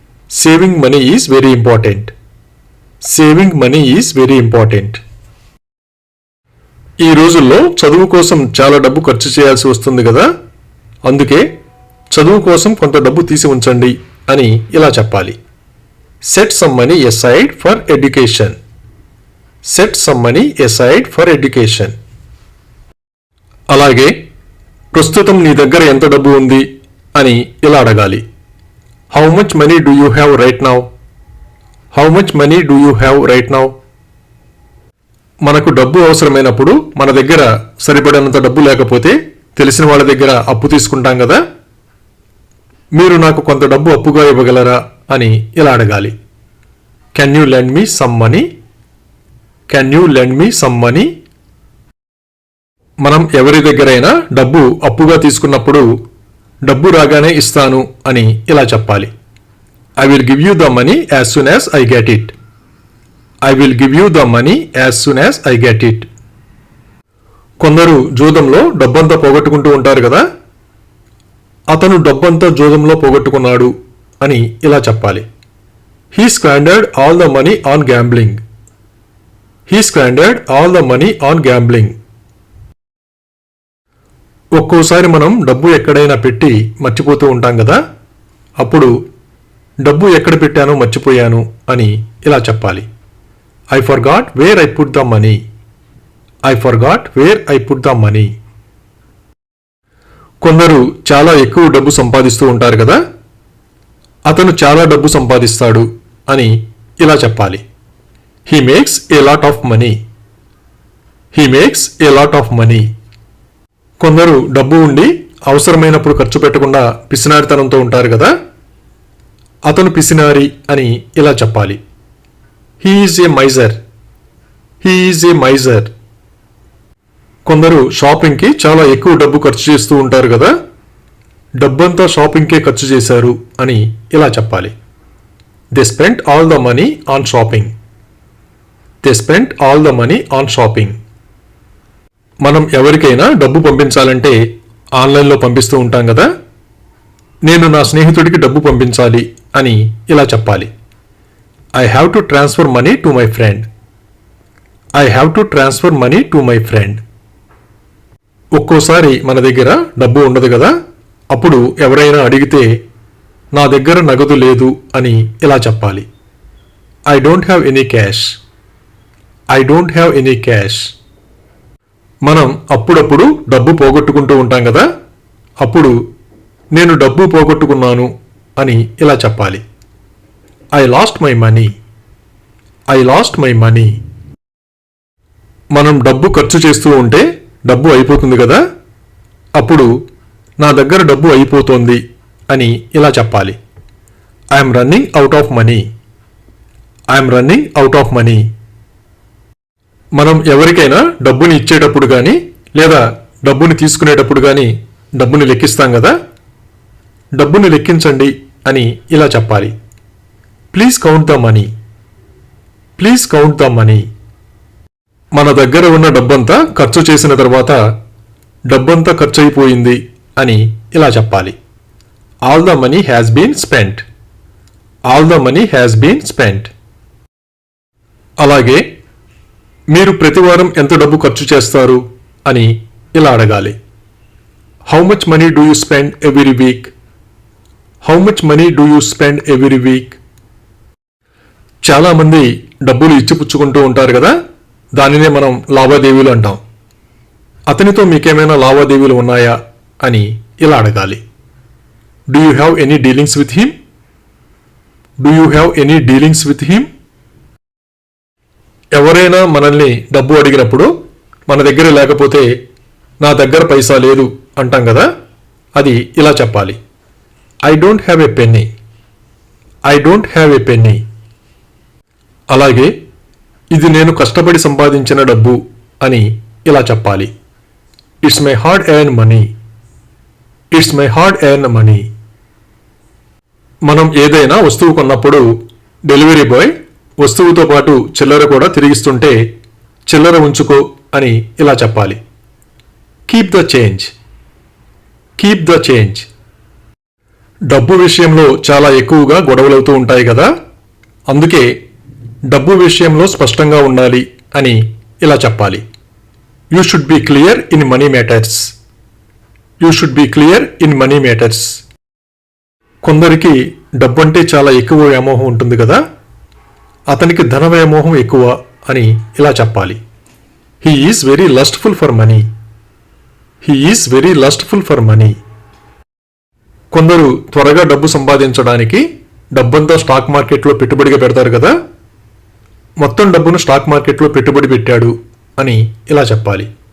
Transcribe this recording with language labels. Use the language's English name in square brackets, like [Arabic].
[English] Saving money is very important. Saving money is very important. [Telugu] ఈ రోజుల్లో చదువు కోసం చాలా డబ్బు ఖర్చు చేయాల్సి వస్తుంది కదా, అందుకే చదువు కోసం కొంత డబ్బు తీసి ఉంచండి అని ఇలా చెప్పాలి. [English] Set some money aside for education. Set some money aside for education. [Telugu] అలాగే ప్రస్తుతం నీ దగ్గర ఎంత డబ్బు ఉంది అని ఇలా అడగాలి. [English] How much money do you have right now? How much money do you have right now? [Telugu] మనకు డబ్బు అవసరమైనప్పుడు మన దగ్గర సరిపడినంత డబ్బు లేకపోతే తెలిసిన వాళ్ళ దగ్గర అప్పు తీసుకుంటాం కదా. మీరు నాకు కొంత డబ్బు అప్పుగా ఇవ్వగలరా అని ఇలా అడగాలి. [English] Can you lend me some money? Can you lend me some money? [Telugu] మనం ఎవరి దగ్గరైనా డబ్బు అప్పుగా తీసుకున్నప్పుడు డబ్బు రాగానే ఇస్తాను అని ఇలా చెప్పాలి. [English] I will give you the money as soon as I get it. I will give you the money as soon as I get it. [Telugu] కొందరు జూదంలో డబ్బంతా పోగొట్టుకుంటూ ఉంటారు కదా. అతను డబ్బంతా జూదంలో పోగొట్టుకున్నాడు అని ఇలా చెప్పాలి. [English] He squandered all the money on gambling. He squandered all the money on gambling. [Telugu] ఒక్కోసారి మనం డబ్బు ఎక్కడైనా పెట్టి మర్చిపోతూ ఉంటాం కదా. అప్పుడు డబ్బు ఎక్కడ పెట్టానో మర్చిపోయాను అని ఇలా చెప్పాలి. [English] I forgot where I put the money. I forgot where I put the money. [Telugu] కొందరు చాలా ఎక్కువ డబ్బు సంపాదిస్తూ ఉంటారు కదా. అతను చాలా డబ్బు సంపాదిస్తాడు అని ఇలా చెప్పాలి. [English] He makes a lot of money. He makes a lot of money. [Telugu] కొందరు డబ్బు ఉండి అవసరమైనప్పుడు ఖర్చు పెట్టకుండా పిసినారితనంతో ఉంటారు కదా. అతను పిసినారి అని ఇలా చెప్పాలి. [English] He is a miser. He is a miser. [Telugu] కొందరు షాపింగ్కి చాలా ఎక్కువ డబ్బు ఖర్చు చేస్తూ ఉంటారు కదా. డబ్బంతా షాపింగ్కే ఖర్చు చేశారు అని ఇలా చెప్పాలి. [English] They spent all the money on shopping. They spent all the money on shopping. [Telugu] మనం ఎవరికైనా డబ్బు పంపించాలంటే ఆన్లైన్లో పంపిస్తూ ఉంటాం కదా. నేను నా స్నేహితుడికి డబ్బు పంపించాలి అని ఇలా చెప్పాలి. [English] I have to transfer money to my friend. I have to transfer money to my friend. [Telugu] ఒక్కోసారి మన దగ్గర డబ్బు ఉండదు కదా. అప్పుడు ఎవరైనా అడిగితే నా దగ్గర నగదు లేదు అని ఇలా చెప్పాలి. [English] I don't have any cash. I don't have any cash. [Telugu] మనం అప్పుడప్పుడు డబ్బు పోగొట్టుకుంటూ ఉంటాం కదా. అప్పుడు నేను డబ్బు పోగొట్టుకున్నాను అని ఇలా చెప్పాలి. [English] I lost my money. [Telugu] I lost my money. మనం డబ్బు ఖర్చు చేస్తూ ఉంటే డబ్బు అయిపోతుంది కదా. అప్పుడు నా దగ్గర డబ్బు అయిపోతోంది అని ఇలా చెప్పాలి. [English] I am running out of money. I am running out of money. [Telugu] మనం ఎవరికైనా డబ్బుని ఇచ్చేటప్పుడు కానీ లేదా డబ్బుని తీసుకునేటప్పుడు కానీ డబ్బుని లెక్కిస్తాం కదా. డబ్బుని లెక్కించండి అని ఇలా చెప్పాలి. [English] Please count the money. Please count the money. [Telugu] మన దగ్గర ఉన్న డబ్బంతా ఖర్చు చేసిన తర్వాత డబ్బంతా ఖర్చు అయిపోయింది అని ఇలా చెప్పాలి. [English] All the money has been spent. All the money has been spent. [Telugu] అలాగే మీరు ప్రతి వారం ఎంత డబ్బు ఖర్చు చేస్తారు అని ఇలా అడగాలి. [English] How much money do you spend every week? How much money do you spend every week? [Telugu] చాలామంది డబ్బులు ఇచ్చిపుచ్చుకుంటూ ఉంటారు కదా. దానినే మనం లావాదేవీలు అంటాం. అతనితో మీకేమైనా లావాదేవీలు ఉన్నాయా అని ఇలా అడగాలి. [English] Do you have any dealings with him? Do you have any dealings with him? [Telugu] ఎవరైనా మనల్ని డబ్బు అడిగినప్పుడు మన దగ్గర లేకపోతే నా దగ్గర పైసా లేదు అంటాం కదా. అది ఇలా చెప్పాలి. [English] I don't have a penny. I don't have a penny. [Telugu] అలాగే ఇది నేను కష్టపడి సంపాదించిన డబ్బు అని ఇలా చెప్పాలి. [English] It's my hard earned money. It's my hard earned money. [Telugu] మనం ఏదైనా వస్తువు కొన్నప్పుడు డెలివరీ బాయ్ వస్తువుతో పాటు చిల్లర కూడా తిరిగిస్తుంటే చిల్లర ఉంచుకో అని ఇలా చెప్పాలి. [English] Keep the change. Keep the change. [Telugu] డబ్బు విషయంలో చాలా ఎక్కువగా గొడవలవుతూ ఉంటాయి కదా. అందుకే డబ్బు విషయంలో స్పష్టంగా ఉండాలి అని ఇలా చెప్పాలి. [English] You should be clear in money matters. You should be clear in money matters. [Telugu] కొందరికి డబ్బు అంటే చాలా ఎక్కువ వ్యామోహం ఉంటుంది కదా. అతనికి ధన వ్యామోహం ఎక్కువ అని ఇలా చెప్పాలి. [English] He is very lustful for money. He is very lustful for money. [Telugu] కొందరు త్వరగా డబ్బు సంపాదించడానికి డబ్బంతా స్టాక్ మార్కెట్లో పెట్టుబడిగా పెడతారు కదా, మొత్తం డబ్బును స్టాక్ మార్కెట్లో పెట్టుబడి పెట్టాడు అని ఇలా చెప్పాలి.